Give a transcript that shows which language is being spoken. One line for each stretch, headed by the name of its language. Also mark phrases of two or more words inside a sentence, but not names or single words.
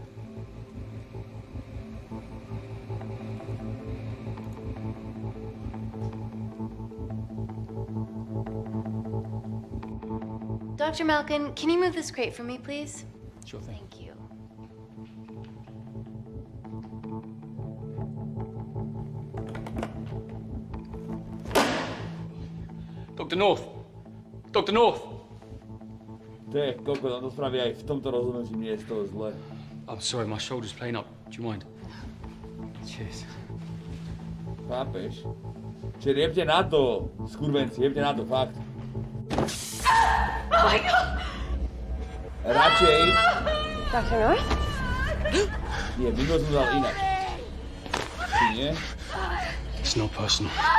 English: Dr. Malkin, can you move this crate for me, please? Sure thing. Thank you. Dr. North! Dr. North!
Slovak: Ty, koko, tam to spraví aj v tomto rozhodnutí, mne je z toho zle.
English: I'm sorry, my shoulder's playing up. Do you mind? Cheers.
Slovak: Chápeš? Čiže jebte na to, skurvenci, jebte na to, fakt.
English: Oh my God!
Slovak: Radšej...
English: Dr. North?
Slovak: Nie, Bingo som dal inak. Či nie?
English: It's not personal.